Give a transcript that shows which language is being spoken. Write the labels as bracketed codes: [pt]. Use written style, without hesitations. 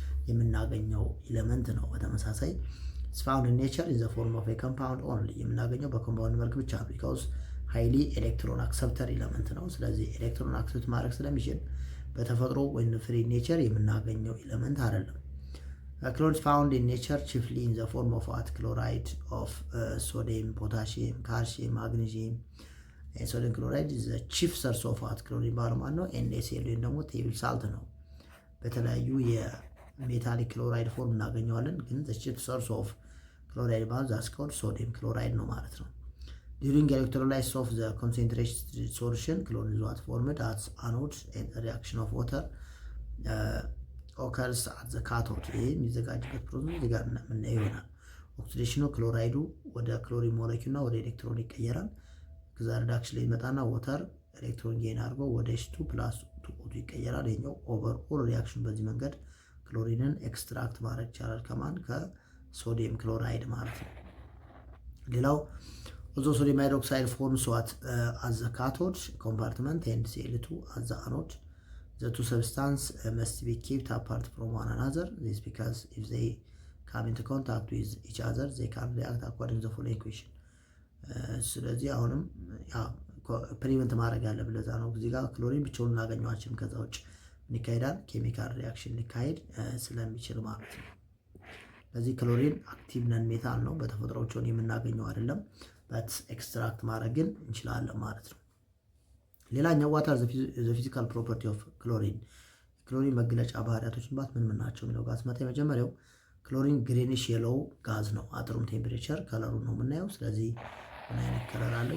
[am] የምናገኘው ኤሌመንት ነው። በተመሳሳይ [en] it's found in nature in the form of a compound only [am] የምናገኘው በኮምፓውንድ መልክ ብቻ ነው። [en] because highly electron acceptor [am] ኤሌመንት ነው። ስለዚህ ኤሌክትሮን አክሰፕት ማድረግ ስለሚችል በተፈጥሮ ወይም ፍሪ ኔቸር የምናገኘው ኤሌመንት አይደለም። [en] Chlorine is found in nature chiefly in the form of what? Chloride of sodium, potassium, calcium, magnesium. Sodium chloride is the chief source of what? Chlorine [am] ባለማን ነው? NaCl ወይም ደግሞ ቴብል ሳልት ነው። በተለያዩ የሜታሊክ ክሎራይድ ፎርም እናገኘዋለን፣ ግን [en] the chief source of chloride ማለት that's called sodium chloride ነው ማለት ነው። During electrolysis of the concentrated solution, chlorine is what formed as anode and reaction of water occurs at the cathode። [am] ይሄ የሚዘጋጅበት ፕሮሰስ እዚህ ጋር የምናየው ይሆናል። ኦክሲዴሽኑ ክሎራይዱ ወደ ክሎሪን ሞለኪውልና ወደ ኤሌክትሮን ይቀየራል። ከዛ ሪዳክሽን ላይ ይመጣና ወተር ኤሌክትሮን ጌን አድርጎ ወደ H2 + 2O2 ይቀየራል። ይሄኛው ኦቨር ኦል ሪአክሽን በዚህ መንገድ ክሎሪንን ኤክስትራክት ማድረግ ይቻላል። ከማን? ከሶዲየም ክሎራይድ ማለት ነው። ሌላው [en] although sodium hydroxide forms what as the cathode compartment and Cl2 as the anode, the two substances must be kept apart from one another. This because if they come into contact with each other they can react according to the following equation። [am] ስለዚህ አሁንም ፕሪቨንት ማድረግ ያለብን ለዛ ነው። እዚህ ጋር ክሎሪን ብቻውን እናገኘዋችን ከዛ ውጭ ምን ይካሄዳል? ኬሚካል ሪአክሽን ሊካሄድ ስለሚችል ማለት ነው። ለዚህ ክሎሪን አክቲቭ ነን ሜታል ነው፣ በተፈጥሮውን የምናገኘው አይደለም። በት ኤክስትራክት ማድረግ ግን እንችላለን ማለት ነው። ሌላኛው [en] what are the physical property of chlorine? [am] ክሎሪን መግለጫ ባህሪያቶችን ባት ምን ናቸው የሚለው ጋር ስመጣ የመጀመሪያው ክሎሪን ግሪኒሽ የሎው ጋዝ ነው። አጥሩም ቴምፕሬቸር ከለሩን ነው የምናየው። ስለዚህ ምን አይነት ከለር አለው?